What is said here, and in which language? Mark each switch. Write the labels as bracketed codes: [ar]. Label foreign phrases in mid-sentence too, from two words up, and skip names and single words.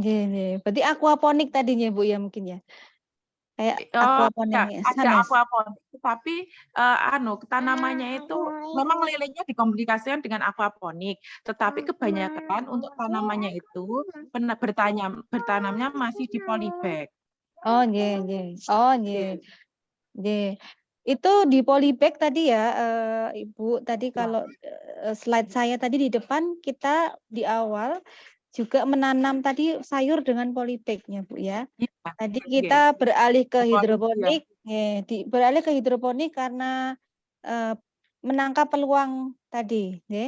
[id] Berarti aquaponik tadinya Bu ya mungkin ya. Kayak Oh ya, aquaponik ada sana. aquaponik, tapi tanamannya itu memang lelenya dikomunikasikan dengan aquaponik, tetapi kebanyakan untuk tanamannya itu bertanamnya masih di polybag. [jv] Oh, nggih, nggih. Oh, nggih. Nggih. [id] Itu di polybag tadi ya, Ibu, tadi kalau slide saya tadi di depan kita di awal juga menanam tadi sayur dengan polybag-nya, Bu ya. Iya, Tadi oke. kita beralih ke Aquaponik, ya. hidroponik, beralih ke hidroponik karena menangkap peluang tadi, nggih.